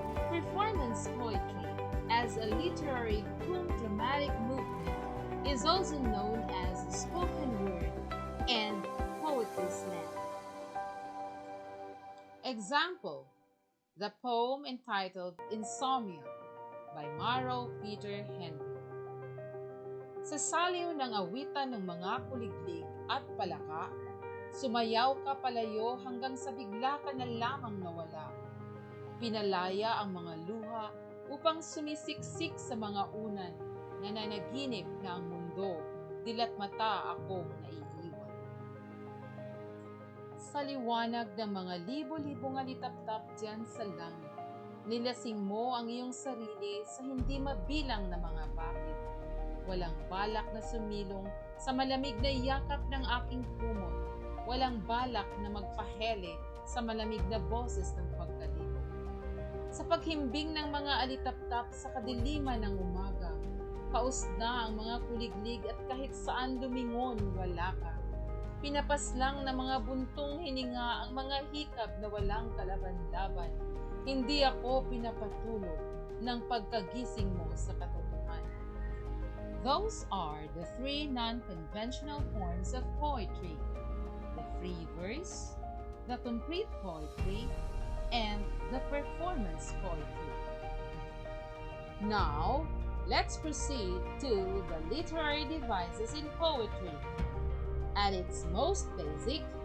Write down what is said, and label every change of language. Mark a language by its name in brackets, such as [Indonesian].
[English] Performance poetry, as a literary dramatic movement, is also known as spoken word and poetry slam. Example: the poem entitled Insomnia by Maro Peter Henry. [Filipino] Sa saliw ng awitan ng mga kuliglig at palaka, sumayaw ka palayo hanggang sa bigla ka na lamang nawala. Pinalaya ang mga luha upang sumisiksik sa mga unan, nananaginip na ang mundo, dilat mata akong naiiwan. Sa liwanag ng mga libo-libong alitap-tap dyan sa langit, nilasing mo ang iyong sarili sa hindi mabilang na mga bakit. Walang balak na sumilong sa malamig na yakap ng aking kumot. Walang balak na magpahele sa malamig na boses ng pagkalibot. Sa paghimbing ng mga alitap-tap sa kadiliman ng umaga, paus na ang mga kuliglig at kahit saan lumingon wala ka. Pinapaslang ng mga buntong hininga ang mga hikab na walang kalaban-laban. Hindi ako pinapatulog ng pagkagising mo sa katotohanan. [English] Those are the three non-conventional forms of poetry: the free verse, the concrete poetry, and the performance poetry. Now, let's proceed to the literary devices in poetry. At its most basic,